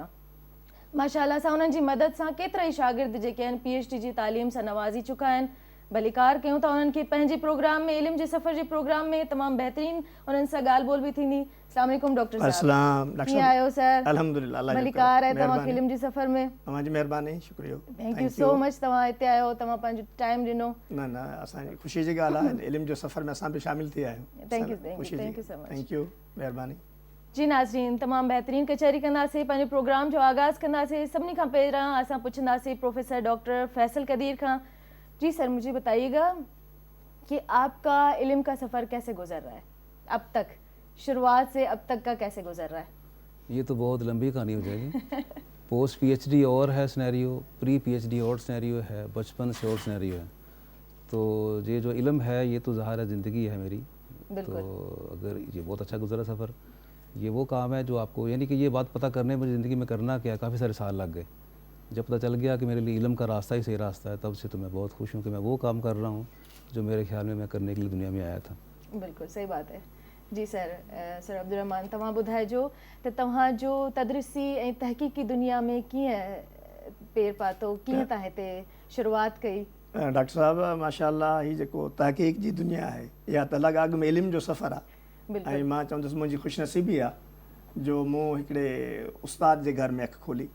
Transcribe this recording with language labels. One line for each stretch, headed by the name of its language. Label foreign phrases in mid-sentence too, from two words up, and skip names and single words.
Sindhi: माशाअल्लाह सां उन्हनि जी मदद सां केतिरा ई शागिर्द जेके आहिनि PhD जी तालीम सां नवाज़ी चुका आहिनि। भलीकार कयूं था उन्हनि खे पंहिंजे प्रोग्राम में, इल्म जे सफ़र जे प्रोग्राम में तमामु बहितरीनु उन्हनि सां ॻाल्हि ॿोल बि थींदी। अस्सलाम वालेकुम डॉक्टर साहब, कीअं आहियो सर? अल्हम्दुलिल्लाह, अल्लाह जो भलीकार आहे तव्हांखे इल्म जे सफ़र में। तव्हांजी महिरबानी, शुक्रिया।
English: thank you so much,
Sindhi: तव्हां हिते आयो, तव्हां पंहिंजो टाइम ॾिनो। न न, असांजी ख़ुशी जी ॻाल्हि आहे, इल्म जो सफ़र में असां बि शामिल थी आहियूं।
English: thank you so much. thank you,
Sindhi: महिरबानी। जी नाज़रीन, तमामु बहितरीन कचहरी कंदासीं। पंहिंजे प्रोग्राम जो आगाज़ कंदासीं। सभिनी खां पहिरियां असां पुछंदासीं प्रोफेसर डॉक्टर फैसल कदीर खां।
Urdu: جی سر، مجھے بتائیے گا کہ آپ کا علم کا سفر کیسے گزر رہا ہے اب تک، شروعات سے اب تک کا کیسے گزر رہا ہے? یہ تو بہت لمبی کہانی ہو جائے گی.
English: post PhD
Urdu: اور ہے سینیریو,
English: pre PhD
Urdu: اور سینیریو ہے، بچپن سے اور سینیریو ہے. تو یہ جو علم ہے یہ تو ظاہر ہے زندگی ہے میری. تو اگر یہ بہت اچھا گزرا سفر، یہ وہ کام ہے جو آپ کو، یعنی کہ یہ بات پتہ کرنے میں زندگی میں کرنا کیا ہے، کافی سارے سال لگ گئے. جب پتہ چل گیا کہ میرے لیے علم کا راستہ ہی صحیح راستہ ہے، تب سے تو میں بہت خوش ہوں کہ میں وہ کام کر رہا ہوں جو میرے خیال میں میں کرنے کے لیے دنیا میں آیا تھا. بالکل صحیح بات ہے.
Sindhi: जी सर, सर अब्दुर्रहमान, तव्हां ॿुधाइजो त तव्हां जो तदरीसी ऐं तहक़ीक़ी दुनिया में कीअं पेर पातो, कीअं तव्हां हिते शुरुआत कई? डॉक्टर साहब माशाल्लाह ही जेको तहक़ीक़ जी दुनिया आहे या त अलॻि अॻु में इल्म जो सफ़र आहे। ऐं मां चवंदुसि मुंहिंजी ख़ुशनसीबी आहे जो मूं हिकिड़े उस्ताद जे घर में अखि खोली।